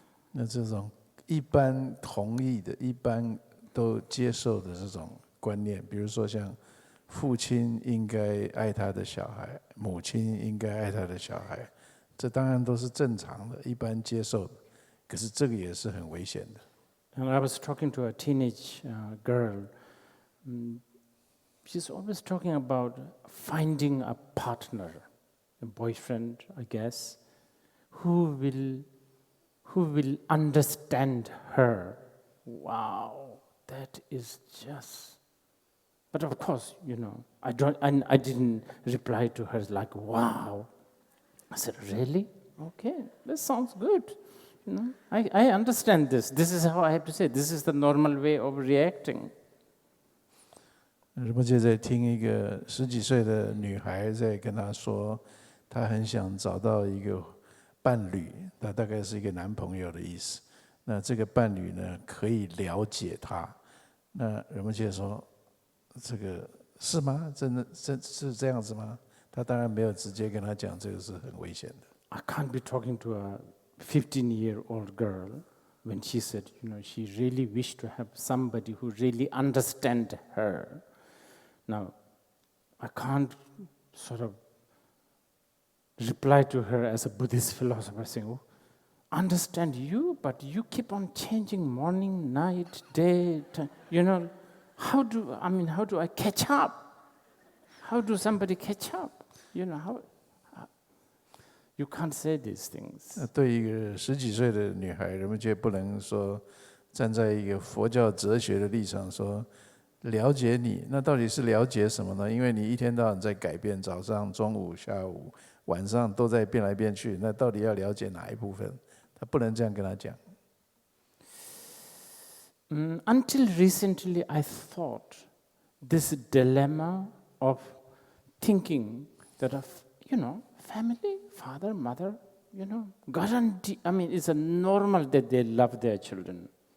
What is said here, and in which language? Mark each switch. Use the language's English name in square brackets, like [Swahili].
[Chinese] 那这种一般同意的、一般都接受的这种观念，比如说像父亲应该爱他的小孩，母亲应该爱他的小孩，这当然都是正常的、一般接受的。可是这个也是很危险的。 [English] And I was talking to a teenage girl. She's always talking about finding a partner, a boyfriend, I guess, who will understand her. Wow, that is just. But of course, I didn't reply to her like, wow. I said, really? Okay, that sounds good. I understand this. This is how I have to say. This is the normal way of reacting. [Chinese] 仁波切在听一个10几岁的女孩在跟他说，她很想找到一个伴侣，那大概是一个男朋友的意思。那这个伴侣呢，可以了解她。那仁波切说：“这个是吗？真的是这样子吗？” 他当然没有直接跟他讲，这个是很危险的。 [English] I can't be talking to a 15-year-old girl when she said, she really wished to have somebody who really understand her. Now, I can't sort of reply to her as a Buddhist philosopher saying, oh, understand you, but you keep on changing morning, night, day, how do I catch up? How do somebody catch up? How you can't say these things. [Chinese] 对一个10几岁的女孩，人们就不能说站在一个佛教哲学的立场说了解你，那到底是了解什么呢？因为你一天到晚在改变，早上、中午、下午、晚上都在变来变去，那到底要了解哪一部分？他不能这样跟他讲。 [English] Until recently, I thought this dilemma of thinking that family, father, mother, guarantee. It's a normal that they love their children.